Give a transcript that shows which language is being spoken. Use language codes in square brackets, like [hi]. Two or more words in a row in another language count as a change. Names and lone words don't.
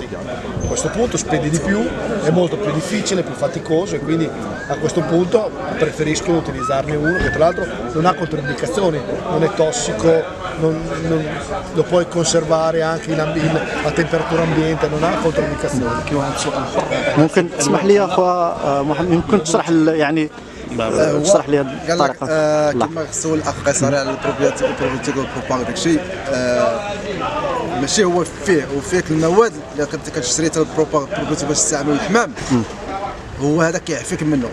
[it] A questo punto spendi di più, è molto più difficile, più faticoso e quindi a questo punto preferisco utilizzarne uno che tra l'altro non ha controindicazioni, non è tossico, lo puoi conservare anche a temperatura ambiente, non ha controindicazioni. [ar] ممكن تسمح لي اخويا محمد يمكن تشرح يعني تشرح لي هذه قال لك الطريقه. كما سول الاخ قيصري على البروبيوتيك والبروباغ داكشي ماشي هو وفيك المواد اللي كتشري حتى البروبيوتيك باش تستعملوا الحمام هو هذا كيعفيك منه.